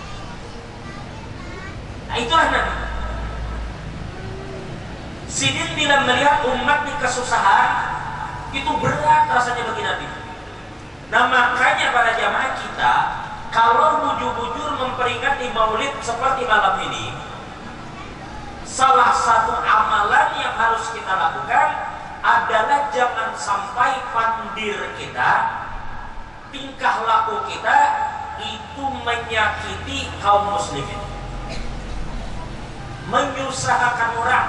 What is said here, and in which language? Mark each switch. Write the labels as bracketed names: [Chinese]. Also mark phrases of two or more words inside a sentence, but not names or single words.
[Indonesian] Nah itulah Nabi. Sidin bila melihat umat di kesusahan, itu berat rasanya bagi Nabi. Nah makanya para jamaah kita, kalau bujur-bujur memperingati maulid seperti malam ini, salah satu amalan yang harus kita lakukan adalah jangan sampai pandir kita, tingkah laku kita itu menyakiti kaum muslimin, menyusahkan orang.